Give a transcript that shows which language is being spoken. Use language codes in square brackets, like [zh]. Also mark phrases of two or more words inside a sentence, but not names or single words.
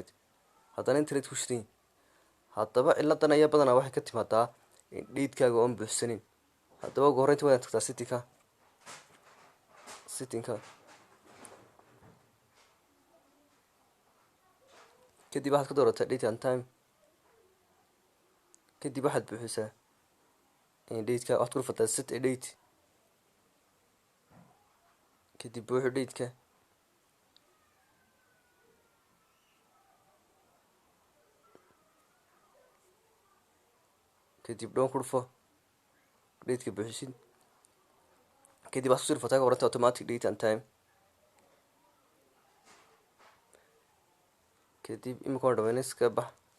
[so] haddana internet ku shidan haddaba ciladan ayaa badanaa waxay ka timaadaa dheedkaaga oon buuxsanin. haddaba ugu horreynta waad tagtaa settingka kadib waxaad ka doorataa [en] date and time. [so] kadib waxaad buuxisaa dheedka, waxaad ku dhufataa [en] set a date. [so] kadib buuxi dheedka. kadib dhoon ku dhufo dheedka buuxisid. kadib waxaad kusii dhufataa ka horanta [en] automatic date and time. [so] kadib imika waan dhamayna iska bax.